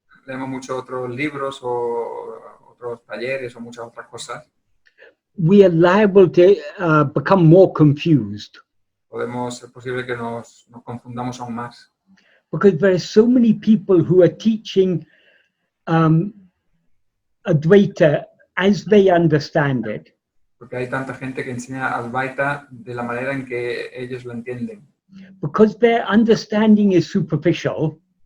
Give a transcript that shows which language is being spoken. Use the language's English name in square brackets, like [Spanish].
[Spanish] leemos muchos otros libros o otros talleres o muchas otras cosas, [English] we are liable to become more confused. [Spanish] es posible que nos confundamos aún más. [English] Because there are so many people who are teaching Advaita as they understand it. [Spanish] Porque hay tanta gente que enseña Advaita de la manera en que ellos lo entienden. [English] Because their understanding is superficial,